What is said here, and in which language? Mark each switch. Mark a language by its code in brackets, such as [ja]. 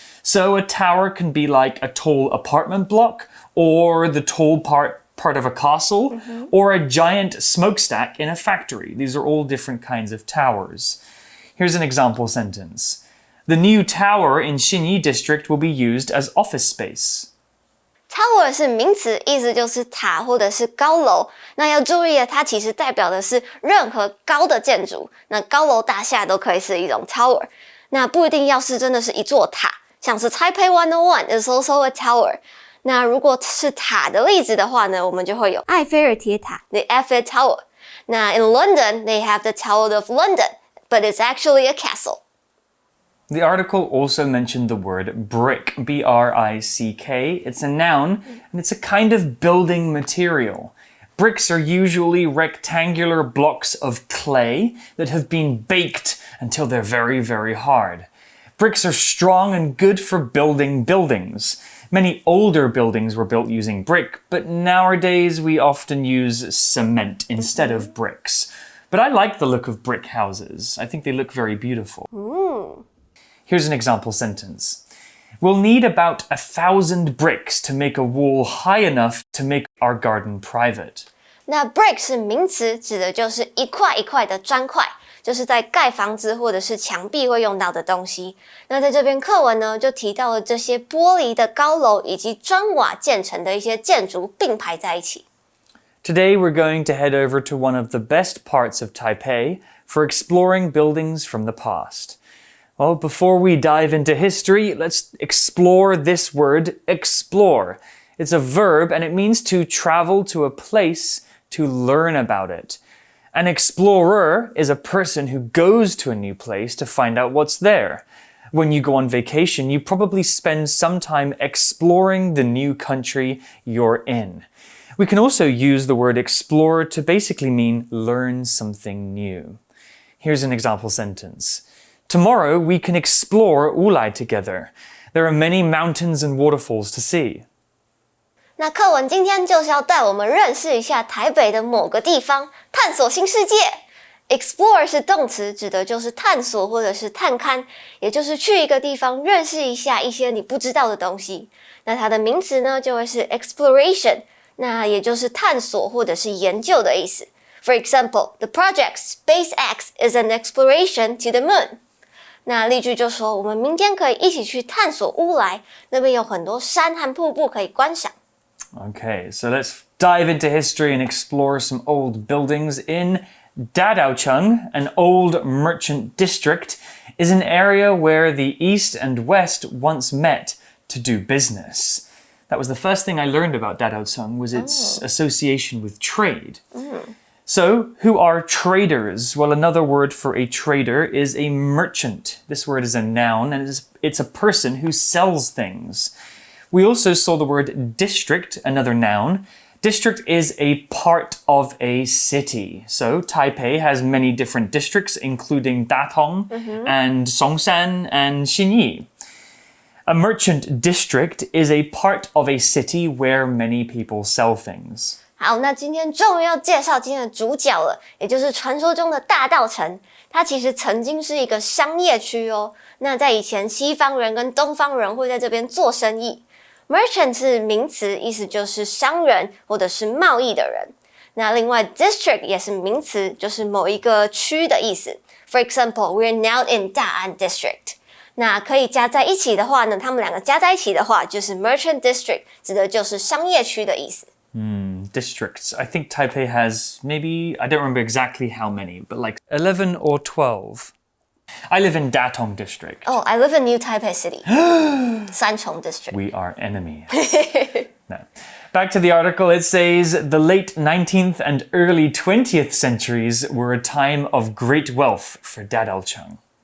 [en] So a tower can be like a tall apartment block, or the tall part of a castle, or a giant smokestack in a factory. These are all different kinds of towers. Here's an example sentence. The new tower in Xinyi district will be used as office space. [zh] Tower 是名詞，意思就是塔或者是高樓。那要注意的，它其實代表的是任何高的建築。那高樓大廈都可以是一種 tower。那不一定要是真的是一座塔，像是 [en] Taipei 101 is also a tower。 [zh] 那如果是塔的例子的話呢，我們就會有埃菲爾鐵塔 the Eiffel Tower。 [en] 那 in London they have the Tower of London, but it's actually a castle. The article also mentioned the word brick, B-R-I-C-K. It's a noun, and it's a kind of building material. Bricks are usually rectangular blocks of clay that have been baked until they're very, very hard. Bricks are strong and good for building buildings. Many older buildings were built using brick, but nowadays we often use cement instead of bricks. But I like the look of brick houses. I think they look very beautiful. Here's an example sentence. We'll need about 1,000 bricks to make a wall high enough to make our garden private. [zh] 那 brick 是名詞，指的就是一塊一塊的磚塊，就是在蓋房子或者是牆壁會用到的東西。那在這邊課文呢，就提到了這些玻璃的高樓以及磚瓦建成的一些建築並排在一起。 [en] Today we're going to head over to one of the best parts of Taipei for exploring buildings from the past. Well, before we dive into history, let's explore this word, explore. It's a verb and it means to travel to a place to learn about it. An explorer is a person who goes to a new place to find out what's there. When you go on vacation, you probably spend some time exploring the new country you're in. We can also use the word explore to basically mean learn something new. Here's an example sentence. Tomorrow we can explore Wulai together. There are many mountains and waterfalls to see. [zh] 那課文今天就是要帶我們認識一下台北的某個地方，探索新世界。 Explore 是動詞，指的就是探索或者是探勘，也就是去一個地方認識一下一些你不知道的東西。那它的名詞呢，就會是 exploration。那也就是探索或者是研究的意思。 [en] For example, the project SpaceX is an exploration to the moon. [zh] 那例句就说，我們明天可以一起去探索烏來，那邊有很多山和瀑布可以觀賞。 [en] Okay, so let's dive into history and explore some old buildings. In Dadaocheng, an old merchant district, is an area where the East and West once met to do business. That was the first thing I learned about Dadaocheng, was its association with trade. So, who are traders? Well, another word for a trader is a merchant. This word is a noun, and it's a person who sells things. We also saw the word district, another noun. District is a part of a city. So, Taipei has many different districts, including Datong and Songshan and Xinyi. A merchant district is a part of a city where many people sell things. [zh] 好，那今天终于要介紹今天的主角了，也就是傳說中的大稻埕。它其實曾經是一個商業區哦。那在以前，西方人跟東方人會在這邊做生意。 Merchant 是名詞，意思就是商人或者是貿易的人。那另外 district 也是名詞，就是某一個區的意思。 [en] For example, we're now in Da'an District. [zh] 那可以加在一起的話呢，他們兩個加在一起的話，就是 merchant district， 指的就是商業區的意思。 [en] Districts. I think Taipei has maybe, I don't remember exactly how many, but like 11 or 12. I live in Datong District. Oh, I live in New Taipei City. Sanchong District. We are enemies. No. Back to the article, it says, the late 19th and early 20th centuries were a time of great wealth for Dadaocheng.